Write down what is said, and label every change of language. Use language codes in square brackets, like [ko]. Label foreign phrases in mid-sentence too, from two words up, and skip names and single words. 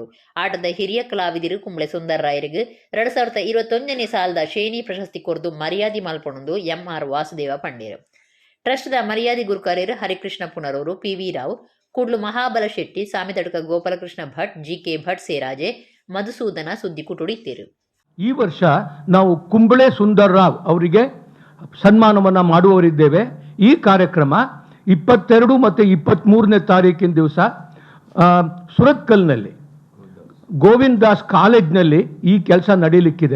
[tcy] ಆಟದ ಹಿರಿಯ ಕಲಾವಿದರು ಕುಂಬಳೆ ಸುಂದರರಾಯರಿಗೆ 2021ನೇ ಸಾಲದ ಶೇಣಿ ಪ್ರಶಸ್ತಿ ಕೊರ್ದು ಮರ್ಯಾದೆ ಮಲ್ಪೊಂಡು ಎಂಆರ್ ವಾಸುದೇವ ಪಂಡೇರು. ಟ್ರಸ್ಟ್ದ ಮರ್ಯಾದೆ ಗುರುಕಾರ್ಯರು ಹರಿಕೃಷ್ಣ ಪುನರೂರು, ಪಿವಿ ರಾವ್, ಕೂಡ್ಲು ಮಹಾಬಲ ಶೆಟ್ಟಿ, ಸಾಮಿತಡ್ಕ ಗೋಪಾಲಕೃಷ್ಣ ಭಟ್, ಜಿಕೆ ಭಟ್ ಸೇರಾಜೆ, ಮಧುಸೂದನ ಸುದ್ದಿಕೂಟುಡಿತ್ತೇರು. [kn] ಈ ವರ್ಷ ನಾವು ಕುಂಬಳೆ ಸುಂದರ್ರಾವ್ ಅವರಿಗೆ ಸನ್ಮಾನವನ್ನು ಮಾಡುವವರಿದ್ದೇವೆ. ಈ ಕಾರ್ಯಕ್ರಮ 22 ಮತ್ತು 23ನೇ ತಾರೀಕಿನ ದಿವಸ ಸುರತ್ಕಲ್ನಲ್ಲಿ ಗೋವಿಂದಾಸ್ ಕಾಲೇಜ್ನಲ್ಲಿ ಈ ಕೆಲಸ ನಡೀಲಿಕ್ಕಿದೆ.